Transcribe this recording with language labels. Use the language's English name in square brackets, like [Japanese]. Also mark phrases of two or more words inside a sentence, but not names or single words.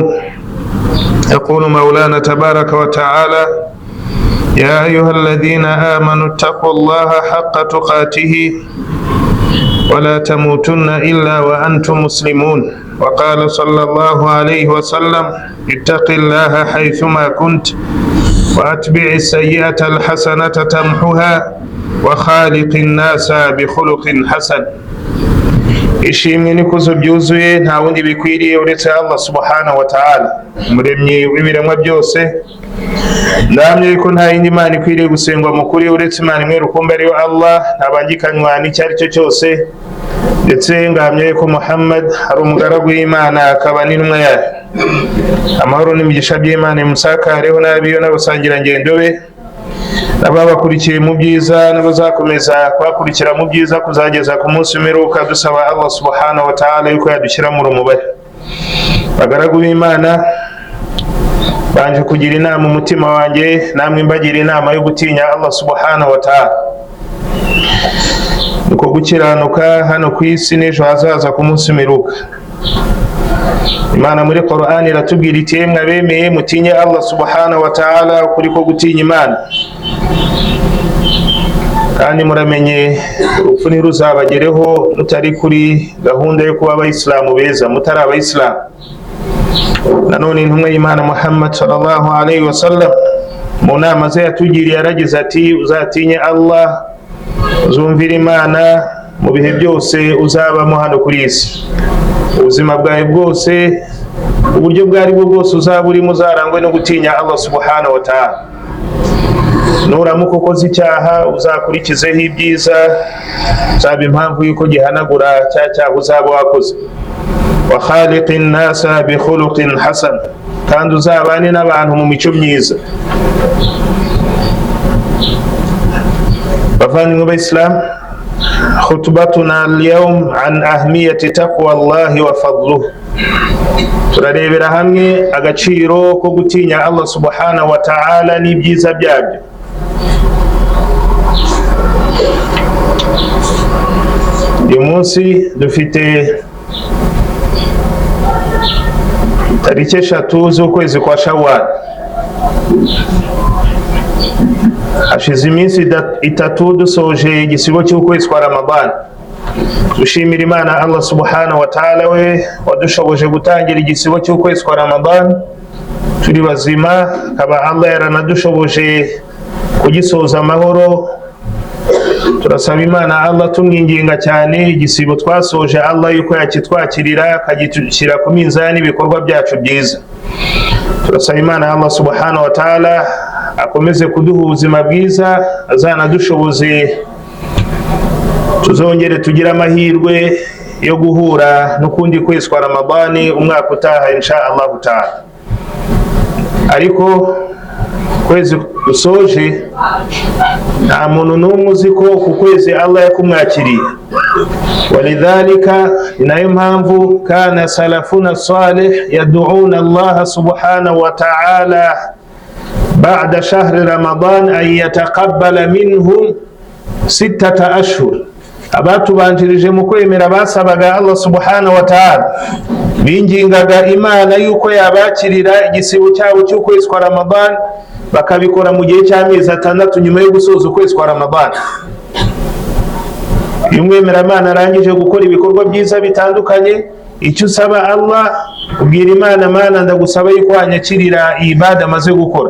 [Arabic] يقول مولانا تبارك وتعالى: يا أيها الذين آمنوا اتقوا الله حق تقاته ولا تموتن إلا وأنتم مسلمون. وقال صلى الله عليه وسلم: اتق الله حيثما كنت وأتبع السيئة الحسنة تمحها وخالق الناس بخلق حسن. [Kinyarwanda] ishimwe n'ikuzo byuzuye nta wundi bikwiriye uretse Allah [Arabic] سبحانه وتعالى, [Kinyarwanda] umuremyi w'ibiremwa byose. Ndamye ko nta yindi Imana ikwiriye gusengwa mu kuri uretse Imana imwe rukumbi ariyo Allah, ntabangikanywa n'icyo ari cyo cyose. Ndetse ngamye ko Muhammad ari umugaragu w'Imana akaba n'intumwa yayo. Amahoro n'imigisha by'Imana imusakareho n'abiyo n'abasangira ngendo be, n'ababakurikiye mu byiza n'abazakomeza kubakurikira mu byiza kuzageza ku munsi w'imperuka. Dusaba Allah [Arabic] سبحانه وتعالى [Kinyarwanda] yuko yadushyira mu rumubare. Bagaragu b'Imana, banje kugira inama umutima wanjye, namwe mbagira inama yo gutinya Allah [Arabic] سبحانه وتعالى, [Kinyarwanda] nuko gukiranuka hano ku isi n'ejo hazaza ku munsi w'imperuka. Imana muri Qur'an iratubwira iti: mwe abemeye mutinye Allah [Arabic] سبحانه وتعالى, [Kinyarwanda] kuri ko gutinya Imana, kandi muramenye urupfu ntiruzabagereho mutari kuri gahunda yo kuba abayisilamu beza, mutari abayisilamu. Nanone intumwa y'Imana Muhammad [Arabic] صلى الله عليه وسلم [Kinyarwanda] mu nama ze yatugiriye yaragize ati: uzatinye Allah, uzumvira Imana mu bihe byose uzabamo hano kuri isi. Ubuzima bwawe bwose, uburyo bwari bwo bwose uzaba urimo, uzarangwe no gutinya Allah [Arabic] سبحانه وتعالى. [Kinyarwanda] Nuramuka ukoze icyaha uzakurikizeho ibyiza, uzaba impamvu yuko gihanagura cya cyaha uzaba wakoze. [Arabic] وخالق الناس بخلق حسن, [Kinyarwanda] kandi uzabane n'abantu mu mico myiza. Bavandimwe b'Islam, [Arabic] خطبتنا اليوم عن أهمية تقوى الله وفضله. [Kinyarwanda] Turarebera hamwe agaciro ko gutinya Allah [Arabic] سبحانه وتعالى [Kinyarwanda] n'ibyiza byabyo. Uyu munsi dufite tariki 3 z'ukwezi kwa Shawwal. Hashize iminsi 3 dusoje igisibo cy'ukwezi kwa Ramadan. Dushimira Imana Allah [Arabic] سبحانه وتعالى [Kinyarwanda] we wadushoboje gutangira igisibo cy'ukwezi kwa Ramadan turi bazima, akaba Allah yaranadushoboje kugisoza amahoro. Turasaba Imana Allah tumwinginga cyane igisibo twasoje Allah yuko yakitwakirira akagitushyira ku minzani ibikorwa byacu byiza. Turasaba Imana Allah [Arabic] سبحانه وتعالى [Kinyarwanda] akomeze kuduha ubuzima bwiza, azanadushoboze tuzongere tugira amahirwe yo guhura n'ukundi kwezi kwa Ramadani umwaka utaha [Arabic] إن شاء الله تعالى. [Kinyarwanda] Ariko kwezi dusoje nta muntu n'umwe uzi ko ku kwezi Allah yakumwakiriye. [Arabic] ولذلك, [Kinyarwanda] inayo mpamvu [Arabic] كان سلفنا الصالح يدعون الله سبحانه وتعالى بعد شهر رمضان أن يتقبل منهم 6 أشهر. [Kinyarwanda] abatubanjirije mu kwemera basabaga Allah [Arabic] سبحانه وتعالى, [Kinyarwanda] bingingaga Imana yuko yabakirira igisibo cyabo cy'ukwezi kwa Ramadan, bakabikora mu gihe cy'amezi 6 nyuma yo gusoza ukwezi kwa Ramadan. Iyo umwemeramana arangije gukora ibikorwa byiza bitandukanye, icyo usaba Allah, ubwira Imana, Mana ndagusaba yuko wanyakirira ibada amaze gukora.